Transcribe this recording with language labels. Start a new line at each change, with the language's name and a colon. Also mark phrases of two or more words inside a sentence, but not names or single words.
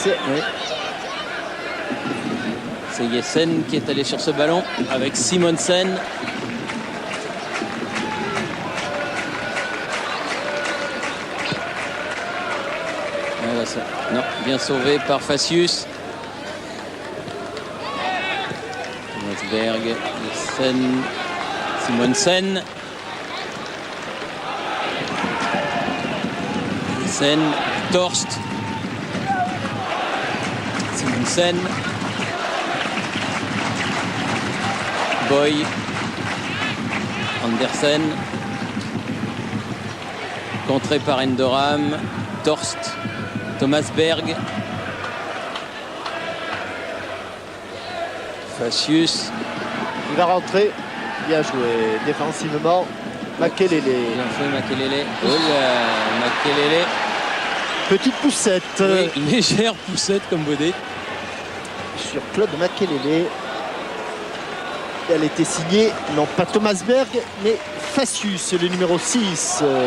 French: Oui. C'est Jessen qui est allé sur ce ballon avec Simonsen. Voilà ça. Non, bien sauvé par Facius. Thomasberg, Jessen, Simonsen. Jessen, Torst. Simonsen. Boy, Andersen, contré par Endoram, Torst, Thomas Berg, Facius. Il va rentrer. Bien joué défensivement. Makelele. Bien fait Makelele. Oh là, Makelele. Petite poussette Oui, légère poussette comme vous dites. sur Claude Makelele. Elle était signée, non pas Thomas Berg, mais Facius, le numéro 6.